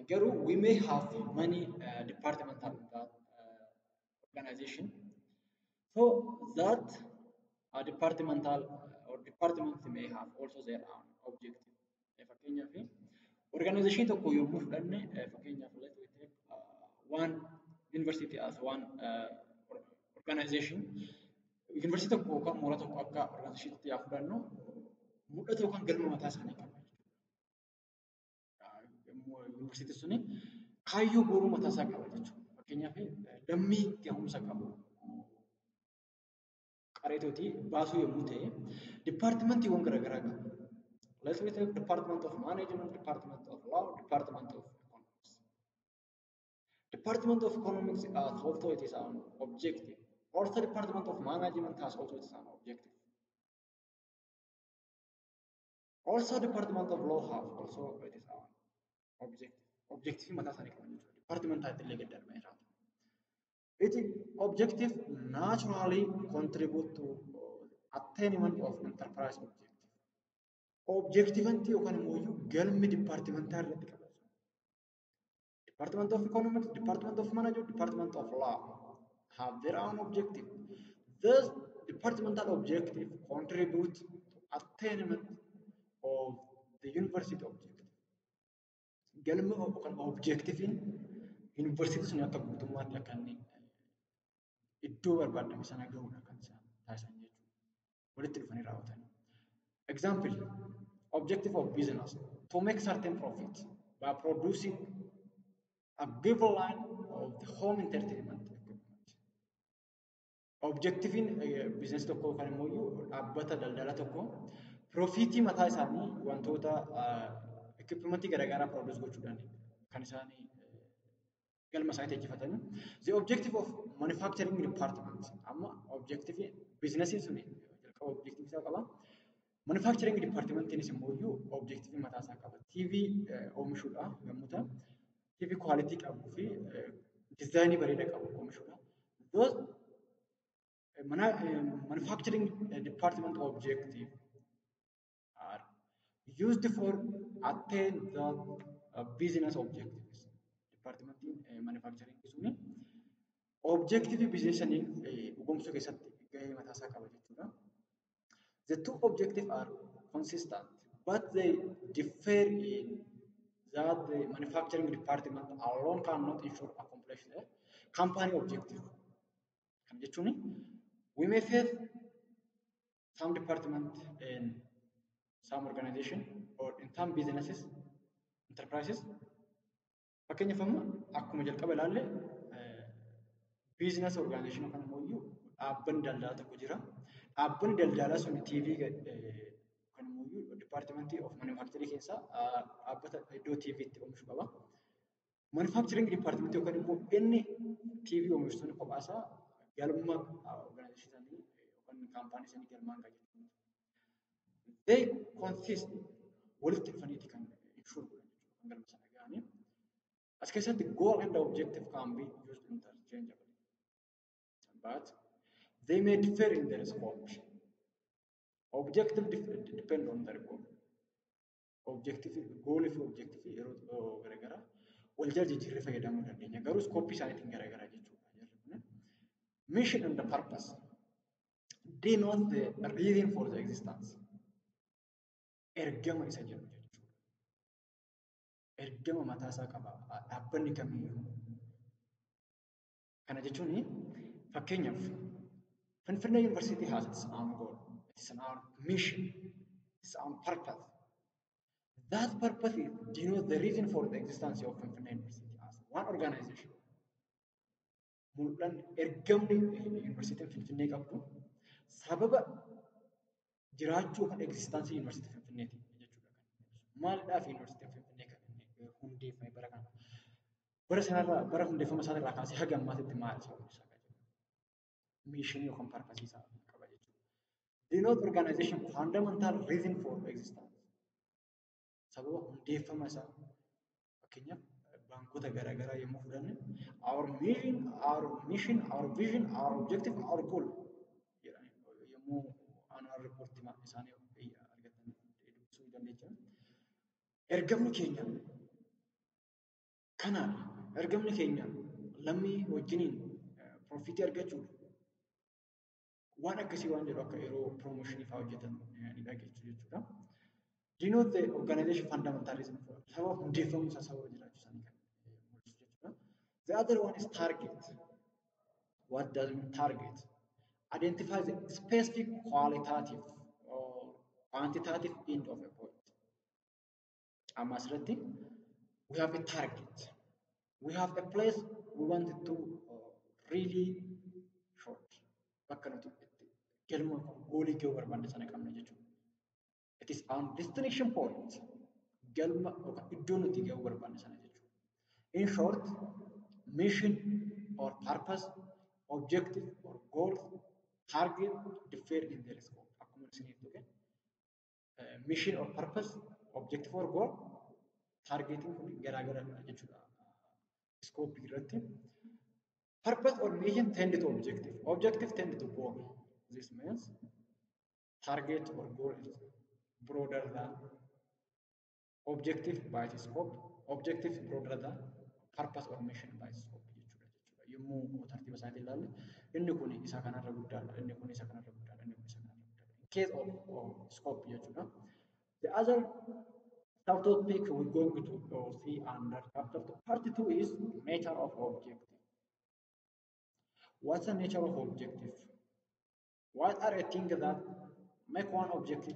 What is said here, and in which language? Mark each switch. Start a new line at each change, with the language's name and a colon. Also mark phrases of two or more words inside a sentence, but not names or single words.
English: Garuu we may have many departmental organization. So that a departmental or or departments may have also their own objective.
Oromo: Fakkeenyaaf organization tokko yommuu fudhanne fakkeenyaaf
English: let we take one university as one organization.
Oromo: University tokko yookaan mooraa tokko akka organizationatti yaa fudhannu mul'ata yookaan galma mataa isaanii qaba. University suni kaayyoo booruu mataa isaa qaba jechuudha. Fakkeenyaaf lammii gahumsa qabu qareetoti baasuu yommuu ta'e dipaartimentiiwwan garaagaraa qaba.
English: Let's say department of management, department of law, department of economics. Department of economics has also its own objective. Also, department of management has also its own objective. Also, department of law has also its own objective.
Oromo: Objective mataa isaanii qaban jechuudha. Department taa'ee illee gad darbee jiraata.
English: Its objective naturally contribute to attainment of enterprise objective.
Oromo: Objectivity yookaan immoo galmi departmentaa irratti qabatu.
English: Department of economics, department of management, department of law have their own objective. Thus, departmental objective contribute to attainment of the university objective.
Oromo: Galma yookaan objective university sun akka guutummaatti akka inni iddoo barbaadame sana gahuudha kan isaan taasisan jechuudha. Walitti dhufanii raawwatan.
English: Example, objective of business to make certain profit by producing a given line of the home entertainment equipment.
Oromo: Objective in business tokko kan immoo dhaabbata daldala tokko profitii mataa isaanii wantoota equipmentii garaagaraa produce gochuudhaan kan isaanii galma isaanii tajaajilatan.
English: The objective of manufacturing department
Oromo: amma objective business suni jalqaba objective isaa qaba.
English: Manufacturing department
Oromo: is immoo objective mataa isaa qaba. TV oomishuudha yommuu ta'u TV quality qabuu fi design bareeda qabu oomishuudha.
English: Those manufacturing department objective are used for attain the business objectives.
Oromo: Department manufacturing suni objective business ani dhugumsuu keessatti gahee mataa isaa qaba jechuudha.
English: The two objectives are consistent, but they differ in that the manufacturing department alone cannot ensure accomplish the company objective.
Oromo: Kan jechuun
English: we may face some department in some organization or in some businesses, enterprises.
Oromo: Fakkeenyaaf amma akkuma jalqaba ilaalle
English: business organization
Oromo: yookaan immoo dhaabbanni daldalaa tokko jira. Dhaabbanni daldalaa sun TV kan immoo
English: department of manufacturing
Oromo: keessa dhaabbata iddoo TV itti oomishu qaba.
English: Manufacturing department
Oromo: yookaan immoo inni TV oomishu sun kophaa isaa galma organization isaanii yookaan kaampaanii isaanii galmaan kan jechuudha.
English: They consist
Oromo: walitti dhufaniiti kan ibsuu godhan jechuudha kan galma sana ga'anii. As keessatti
English: goal and objective can be used interchangeably. But they may differ in their scope. Objective depend on their goal.
Oromo: Objective goal if objective yeroo garaagara wal jijjiirree fayyadamuu dandeenya. Garuu scope isaaniitiin garaagara jechuudha.
English: Mission and the purpose denote the reason for the existence.
Oromo: Ergama isa jedhu jechuudha. Ergama mataa isaa qaba dhaabbanni kamiyyuu. Kana jechuun fakkeenyaaf
English: Finfinnee University has its own goal, its own mission, its own purpose. That purpose is denote the reason for the existence of Finfinnee University as one organization.
Oromo: Mul'an ergamni University Finfinnee qabdu sababa jiraachuu kan existence University Finfinnee jechuudha. Maaliidhaaf University Finfinnee kan hundeeffame bara kana? Bara sanarraa bara hundeeffama isaarraa kaasee haga ammaatitti maal isa isa mission yookaan purpose isaa qaba jechuudha.
English: Denote organization fundamental reason for existence.
Oromo: Sababa hundeeffama isaa fakkeenyaaf baankota garaagaraa yommuu fudhanne
English: our mission, our vision, our objective, our goal
Oromo: jedhanii yommuu
English: annual report
Oromo: isaanii argatan dubbisuu dandeenya. Ergamni keenya kanaadha. Ergamni keenya lammii wajjiniin profitii argachuudha. Waan akkasii waan jedhu akka yeroo promotion fa'aa hojjetan ni dhageessu jechuudha.
English: Do you know the organization fundamentalism
Oromo: sababa hundeeffamuu isaa sababa jiraachuu isaanii kan mul'isu jechuudha.
English: The other one is target. What does mean target? Identify the specific qualitative or quantitative end of a point. Amasrati, we have a target. We have a place we want to really short.
Oromo: Bakka nuti galma goolii ga'uu barbaanne sana qabna jechuudha.
English: It is our destination point.
Oromo: Galma yookaan iddoo nuti ga'uu barbaanne sana jechuudha.
English: In short, mission or purpose, objective or goal, target differ in their scope.
Oromo: Akkuma isiniif dhufe
English: mission or purpose, objective or goal, targeting
Oromo: kun garaagara jechuudha. Scope irratti.
English: Purpose or mission tend to objective. Objective tend to goal. This means target or goal is broader than objective by its scope. Objective is broader than purpose or mission by its scope.
Oromo: Yommuu tartiiba isaatiin ilaalle inni kun isa kanarra guddaadha, inni kun isa kanarra guddaadha, inni kun isa kanarra guddaadha.
English: In case of scope jechuudha. The other subtopic we're going to see under chapter 2, part 2 is nature of objective. What's the nature of objective? What are the things that make one objective?